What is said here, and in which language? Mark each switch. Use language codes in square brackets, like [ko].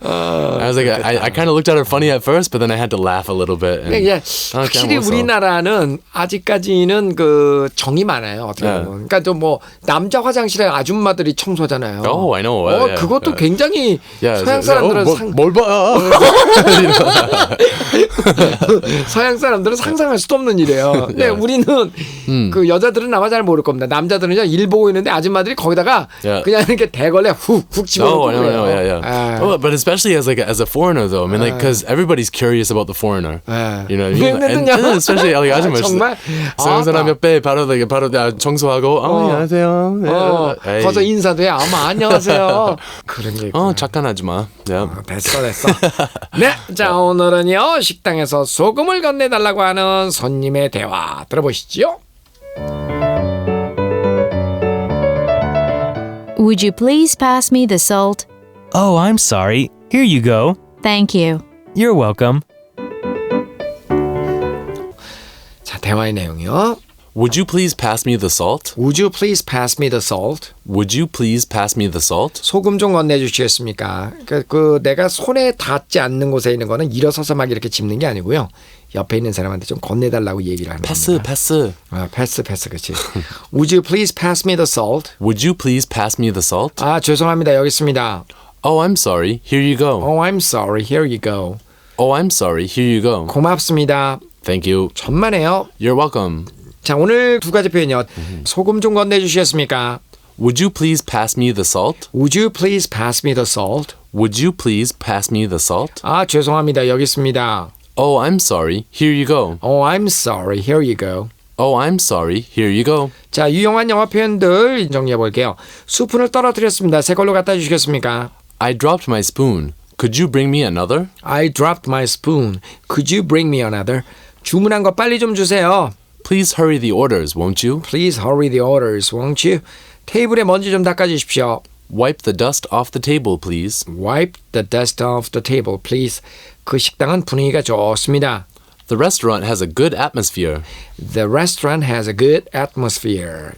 [en] I was like, I kind of looked at her funny at first, but then I had to laugh a little bit. And, [ko] 예, 확실히 우리나라는 아직까지는 그 정이 많아요. 어떻게 보면. 그러니까 좀 뭐 남자 화장실에 아줌마들이 청소하잖아요. [en] Oh, I know. [ko] 그것도 굉장히 [en] Yeah, [ko] 서양 사람들은 뭘 봐? 서양 사람들은 상상할 수도 없는 일이에요. 근데 우리는 그 여자들은 아마 잘 모를 겁니다. 남자들은 일 보고 있는데 아줌마들이 거기다가 그냥 이렇게 대걸레 훅 집어넣고 그래요. [en] Yeah. But especially as a foreigner though, I mean, like, because everybody's curious about the foreigner. You know what I mean? And especially like 아줌마. [ko] 정말 서양 사람 옆에 바로 청소하고 안녕하세요. 거기서 인사도 해. 안녕하세요. 그런 게 있구나. 착한 아줌마. 됐어. 네, 자 오늘은요 식당에서 소금을 건네달라고 하는 손님의 대화 들어보시죠. [en] Would you please pass me the salt? Oh, I'm sorry. Here you go. Thank you. You're welcome. [ko] 자 대화의 내용이요. [en] Would you please pass me the salt? Would you please pass me the salt? Would you please pass me the salt? [ko] 소금 좀 건네주시겠습니까? 그 내가 손에 닿지 않는 곳에 있는 거는 일어서서 막 이렇게 짚는 게 아니고요. 옆에 있는 사람한테 좀 건네달라고 얘기를 하는 겁니다. 패스. 패스, 그렇지. [en] Would you please pass me the salt? Would you please pass me the salt? [ko] 죄송합니다. 여기 있습니다. [en] Oh, I'm sorry. Here you go. Oh, I'm sorry. Here you go. Oh, I'm sorry. Here you go. [ko] 고맙습니다. [en] Thank you. [ko] 천만에요. [en] You're welcome. [ko] 자, 오늘 두 가지 표현이요. 소금 좀 건네주시겠습니까? [en] Would you please pass me the salt? Would you please pass me the salt? Would you please pass me the salt? [ko] 죄송합니다. 여기 있습니다. [en] Oh, I'm sorry. Here you go. Oh, I'm sorry. Here you go. Oh, I'm sorry. Here you go. [ko] 자, 유용한 영어 표현들 정리해 볼게요. 스푼을 떨어뜨렸습니다. 새 걸로 갖다 주시겠습니까? [en] I dropped my spoon. Could you bring me another? I dropped my spoon. Could you bring me another? [ko] 주문한 거 빨리 좀 주세요. [en] Please hurry the orders, won't you? Please hurry the orders, won't you? [ko] 테이블에 먼지 좀 닦아주십시오. [en] Wipe the dust off the table, please. Wipe the dust off the table, please. [ko] 그 식당은 분위기가 좋습니다. [en] The restaurant has a good atmosphere. The restaurant has a good atmosphere.